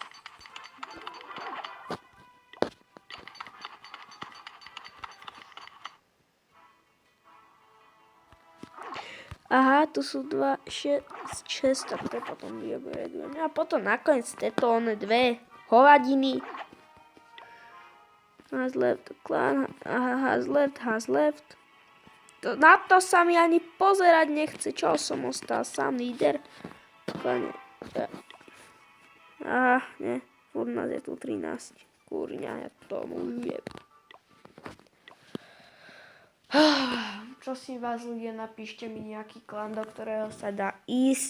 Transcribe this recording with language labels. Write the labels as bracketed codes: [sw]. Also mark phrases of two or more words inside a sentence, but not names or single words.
[sk] Aha, tu sú 2, 6, tak to potom vyobredujeme. A potom nakoniec tieto dve hovadiny. [en] Has left, clan, has left. [sk] Na to sa mi ani pozerať nechce, čo som ostal sám líder. Aha, ne, furt nás je tu 13. Kurňa, ja tomu ujeb. Prosím vás ľudia, napíšte mi nejaký klan, do ktorého sa dá ísť.